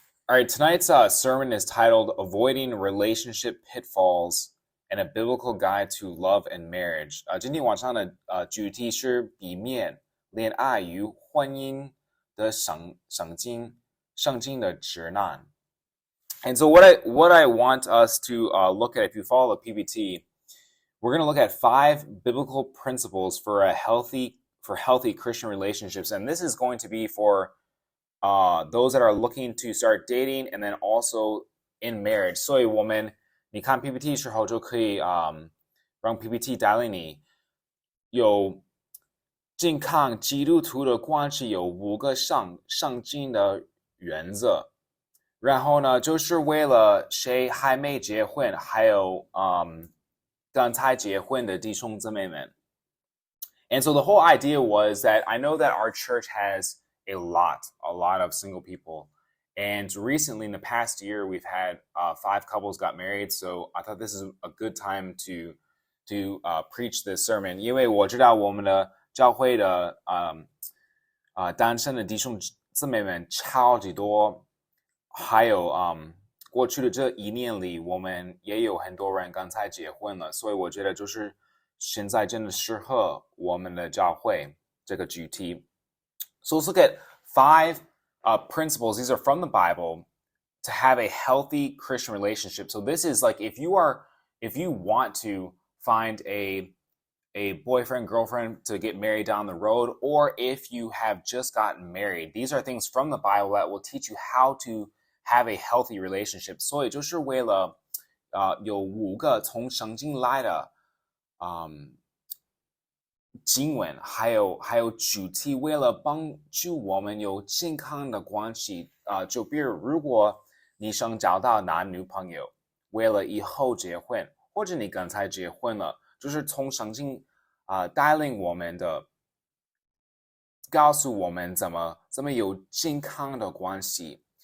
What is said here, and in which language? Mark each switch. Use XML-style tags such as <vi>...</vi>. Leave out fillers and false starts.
<en>All right, tonight's sermon is titled Avoiding Relationship Pitfalls and a Biblical Guide to Love and Marriage.</en> <zh>今天晚上的主题是避免恋爱与婚姻的圣经的指南。</zh> <en>And so what I want us to look at, if you follow the PPT, we're going to look at 5 biblical principles for healthy Christian relationships. And this is going to be for those that are looking to start dating and then also in marriage.</en> <zh>所以我们你看 PPT 时候就可以让 PPT 带领你有健康基督徒的关系有5个上进的原则。然后呢，就是为了谁还没结婚，还有刚才结婚的弟兄姊妹们。</zh> <en>And so the whole idea was that I know that our church has a lot of single people. And recently, in the past year, we've had 5 couples got married. So I thought this is a good time to preach this sermon.</en> <zh>因为我知道我们的教会的单身的弟兄姊妹们超级多，还有过去的这1年里，我们也有很多人刚才结婚了，所以我觉得就是现在真的适合我们的教会这個主題。</zh> <en>So let's look at 5 principles. These are from the Bible to have a healthy Christian relationship. So this is like if you want to find a boyfriend, girlfriend to get married down the road, or if you have just gotten married, these are things from the Bible that will teach you how to have a healthy relationship.</en> <zh>所以就是为了有5个从圣经来的经文还有主题，为了帮助我们有健康的关系就比如如果你想找到男女朋友，为了以后结婚，或者你刚才结婚了，就是从圣经带领我们的，告诉我们怎么有健康的关系。</zh>